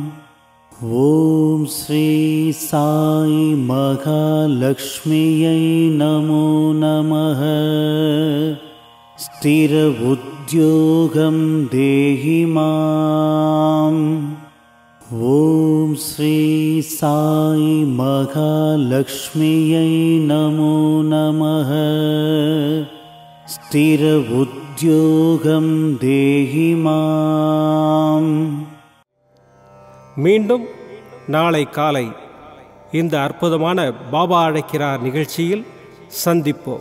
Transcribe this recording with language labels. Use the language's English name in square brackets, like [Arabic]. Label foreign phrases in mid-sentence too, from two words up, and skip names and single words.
[Sanskrit] ॐ श्री साई महालक्ष्म्यै नमो नमः। स्थिर उद्योगं देहि माम्। ॐ श्री साई महालक्ष्म्यै नमो नमः. स्थिर उद्योगं देहि माम्. [Tamil] மீண்டும் நாளை காலை இந்த அற்புதமான பாபா அழைக்கிறார் நிகழ்ச்சியில் சந்திப்போம்.